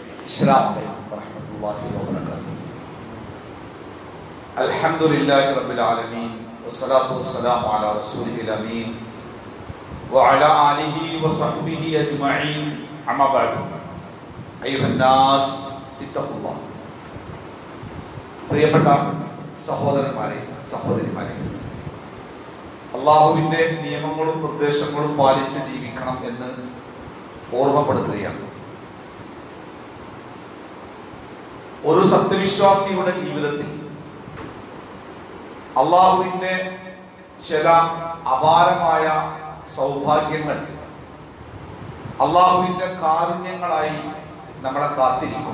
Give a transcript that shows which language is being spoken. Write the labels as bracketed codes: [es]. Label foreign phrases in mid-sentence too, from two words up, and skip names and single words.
[ar] السلام عليكم ورحمة الله وبركاته. الحمد لله رب العالمين والصلاة والسلام على رسوله الأمين وعلى آله وصحبه أجمعين. أما بعد أيها الناس اتقوا الله. [ml] പ്രിയപ്പെട്ട സഹോദരന്മാരെ സഹോദരിമാരെ, അള്ളാഹുവിൻ്റെ നിയമങ്ങളും നിർദ്ദേശങ്ങളും പാലിച്ച് ജീവിക്കണം എന്ന് ഓർമ്മപ്പെടുത്തുകയാണ്. ഒരു സത്യവിശ്വാസിയുടെ ജീവിതത്തിൽ അള്ളാഹുവിൻ്റെ ചില അപാരമായ സൗഭാഗ്യങ്ങൾ അള്ളാഹുവിൻ്റെ കാരുണ്യങ്ങളായി നമ്മളെ കാത്തിരിക്കും.